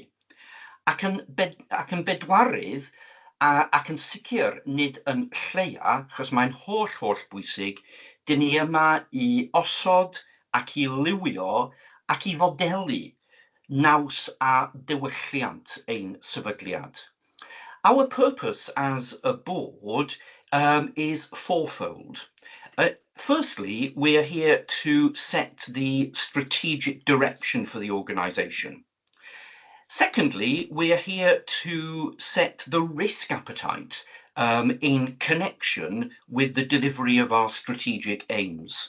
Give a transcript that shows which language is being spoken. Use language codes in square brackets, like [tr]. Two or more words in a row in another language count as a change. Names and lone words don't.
[cy] Ac yn bedwarydd, ac yn sicr nid yn lleia, achos mae'n holl bwysig, dyn ni yma i osod ac i liwio ac i fodelu naws a diwylliant ein sefydliad. [en] Our purpose as a board is fourfold. Firstly, we are here to set the strategic direction for the organisation. Secondly, we are here to set the risk appetite in connection with the delivery of our strategic aims.